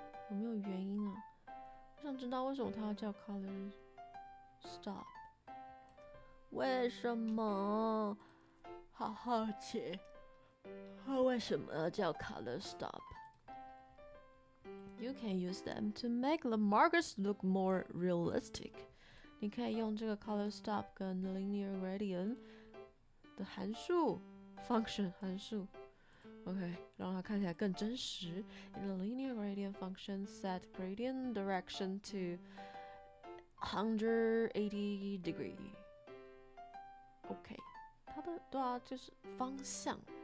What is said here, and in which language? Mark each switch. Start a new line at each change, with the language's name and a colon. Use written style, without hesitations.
Chinese: 有没有原因啊？我想知道为什么它要叫 color stop。为什么？好好奇。它为什么要叫 color stop?
English: You can use them to make the markers look more realistic.
Chinese: 你可以用这个 color stop 跟 linear gradient 的函数 function 函数 OK 让它看起来更真实
English: In the linear gradient function set gradient direction to 180 degree
Chinese: OK 它的对啊就是方向